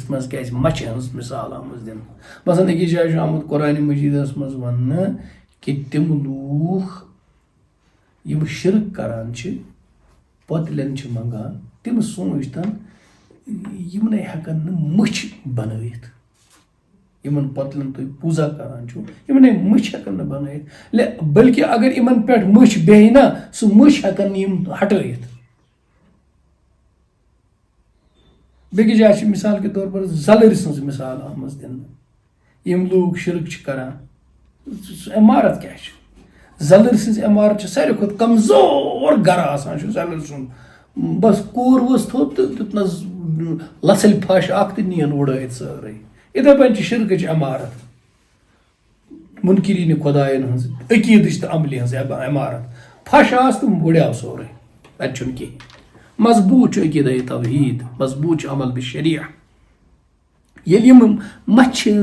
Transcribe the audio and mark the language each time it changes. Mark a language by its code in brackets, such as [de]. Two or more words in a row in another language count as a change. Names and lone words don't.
[ks] منٛز کیٛازِ مچھِ ہٕنٛز مثال آمٕژ دِنہٕ مثلاً أکِس جایہِ چھُ آمُت قرآنِ مجیٖدس منٛز وننہٕ کہِ تِم لوٗکھ یِم شرک کران چھِ پٔتلٮ۪ن چھِ منٛگان تِم سوٗنٛچتن یِمنٕے ہٮ۪کن نہٕ مٔچھِ بنٲیِتھ یِمن پٔتلٮ۪ن تُہۍ پوٗزا کران چھُو یِمنٕے مٔچھِ ہٮ۪کن نہٕ بنٲیِتھ بٔلکہِ اگر یِمن پٮ۪ٹھ مٔچھ بیٚہہِ نا سُہ مٔچھ ہٮ۪کن نہٕ یِم ہٹٲیِتھ بیٚکِس جایہِ چھِ [ur] مِثال کے طور پر [ks] زلٕرۍ سٕنٛز مثال آمٕژ دِنہٕ یِم لوٗکھ شرک چھِ کران عمارت کیٛاہ چھِ زلٕر سٕنٛز عمارت چھِ ساروی کھۄتہٕ کمزور گرٕ آسان چھُ زلٕر سُنٛد بس کوٗر ؤژھ تھوٚد تہٕ دیُتنَس لژھٕلۍ پھش اکھ تہٕ نِیَن وُڑٲیِتھ سٲرٕے یِتھَے پٲٹھۍ چھِ شِرکٕچ عمارت مُنکِریٖنہِ خۄدایَن ہٕنٛز عقیٖدٕچ تہٕ عملہِ ہٕنٛز عمارت پھش آس تہٕ وُڑیو سورُے تَتہِ چھُنہٕ کِہیٖنۍ مضبوٗط چھُ عقیٖدَے توحیٖد مضبوٗط چھُ عمل بِشریع ییٚلہِ یِم مچھِ